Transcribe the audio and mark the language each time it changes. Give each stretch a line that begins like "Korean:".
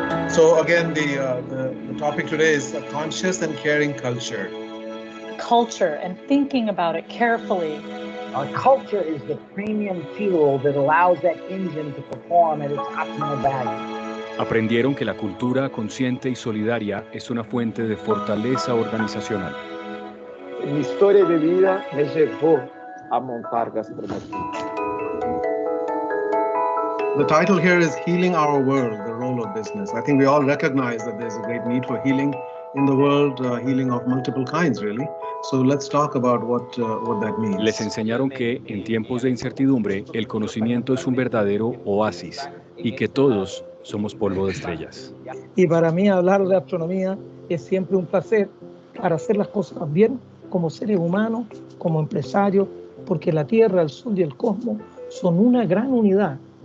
English: So again, the topic today is a conscious and caring culture. culture and thinking about it carefully. Our culture is the premium fuel that allows that engine to perform at its optimal value.
Spanish: Aprendieron que la cultura consciente y solidaria es una fuente de fortaleza organizacional. Mi historia de vida me llevó a montar gastronomía.
English: The title here is Healing Our World, the Role of Business. I think we all recognize that there's a great need for healing in the world, healing of multiple kinds, really. So let's talk about what that means.
Spanish: Les enseñaron que en tiempos de incertidumbre el conocimiento es un verdadero oasis y que todos somos polvo de estrellas. Y para mí hablar de astronomía es siempre un placer para hacer las cosas bien como seres humanos, como empresarios, porque la Tierra, el Sol y el cosmos son una gran unidad.